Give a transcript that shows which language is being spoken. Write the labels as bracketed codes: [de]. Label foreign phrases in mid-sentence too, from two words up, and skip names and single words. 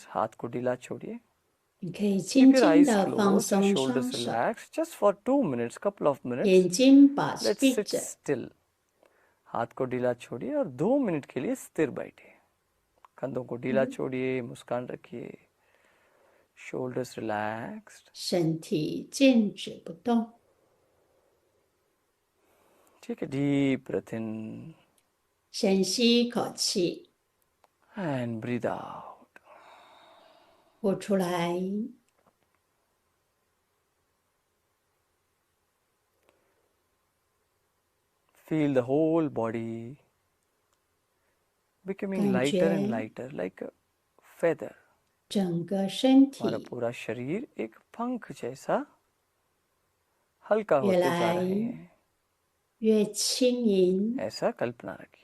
[hi] हाथ को ढीला छोड़िए. [zh] 你可以 [en] Keep [zh] 轻 [en] your [zh] 轻 [en] eyes [zh] 的放 [en] closed, your [zh] 松双 [en] shoulders [zh] 手， [en] relaxed. Just for 2 minutes, couple of minutes. [zh] 眼睛把 [en] Let's [zh] 闭 [en] sit [zh] 着， [en] still. [hi] हाथ को ढीला छोड़िए और 2 मिनट के लिए स्थिर बैठिए. कंधों को ढीला छोड़िए, मुस्कान रखिए. [en] Shoulders relaxed. [zh] 身体静止不动。 [en] Take a deep breath in [zh] 深吸一口气， [en] and breathe out. [zh] 呼出来。 [en] Feel the whole body becoming lighter and lighter like a feather. [zh] 整个身 [hi] हमारा [zh] 体 [hi] पूरा शरीर एक पंख जैसा हल्का होते जा [zh] लाई। [hi] रहे हैं. [zh] 越轻盈， [hi] ऐसा कल्पना रखिए.